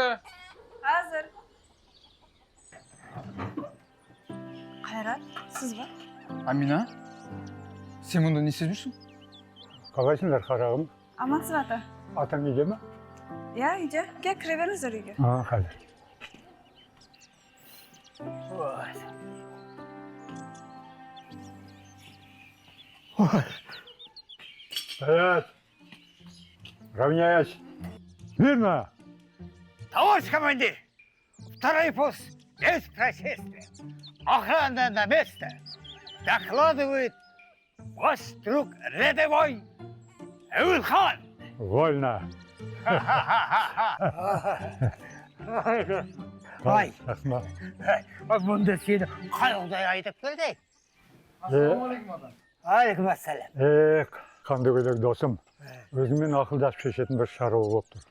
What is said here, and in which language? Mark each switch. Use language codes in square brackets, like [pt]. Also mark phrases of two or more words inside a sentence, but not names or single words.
[kk] Hazır. Қайрат, сіз ба? Амина? Сен мұнда не істеп жүрсің? Қалайсыңдар қарағым? Амансыз ата? Атаң үйде ме? Иә, үйде. Кел, кіре беріңіздер үйге. Қазір. [ru] Привет. Равняясь. Верно. Товарищ командир, второй пост без происшествия. Охрана на место. Докладывает ваш друг рядовой Эвелхан. Вольно. Ай, [kk] Рахмат. бұнда сені қайғыдай айтып келді. Ассалаумағалейкум ата. Алейкум ассалам. Қанды көйлек досым. Өзіңмен ақылдасып шешетін бір шаруа болып тұр.